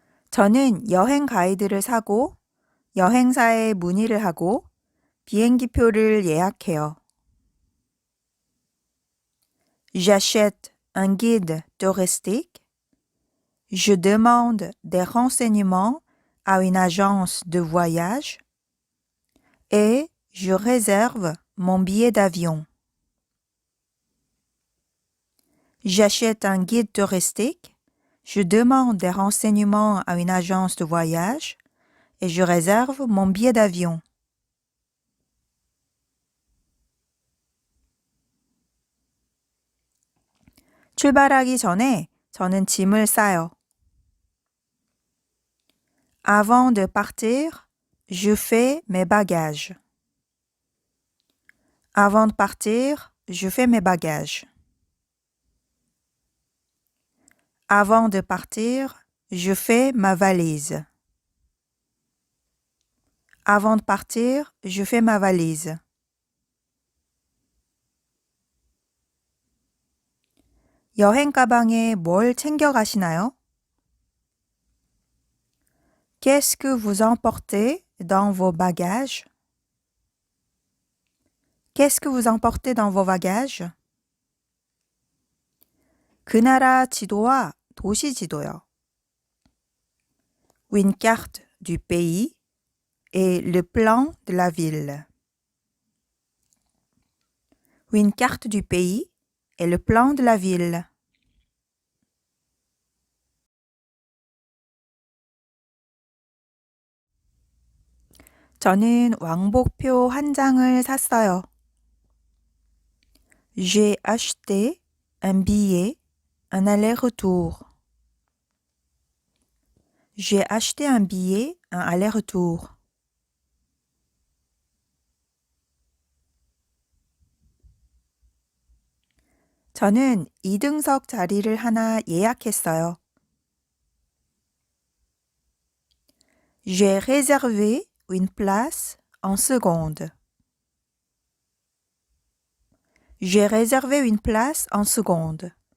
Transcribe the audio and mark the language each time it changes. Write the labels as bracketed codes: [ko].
[ko] 저는 여행 가이드를 사고 여행사에 문의를 하고 비행기표를 예약해요. [fr] J'achète un guide touristique. Je demande des renseignements à une agence de voyage et je réserve mon billet d'avion. J'achète un guide touristique. Je demande des renseignements à une agence de voyage et je réserve mon billet d'avion. [ko] 출발하기 전에 저는 짐을 싸요. [fr] Avant de partir, je fais mes bagages. Avant de partir, je fais mes bagages. Avant de partir, je fais ma valise. Avant de partir, je fais ma valise. [ko] 여행 가방에 뭘 챙겨 가시나요? [fr] Qu'est-ce que vous emportez dans vos bagages? Qu'est-ce que vous emportez dans vos bagages? [ko] 그 나라 지도와 도시 지도요. [fr] Une carte du pays et le plan de la ville. Une carte du pays et le plan de la ville. [ko] 저는 왕복표 한 장을 샀어요. [fr] J'ai acheté un billet, un aller-retour. J'ai acheté un billet, un aller-retour. [ko] 저는 2등석 자리를 하나 예약했어요. [fr] J'ai réservé une place en seconde. J'ai réservé une place en seconde.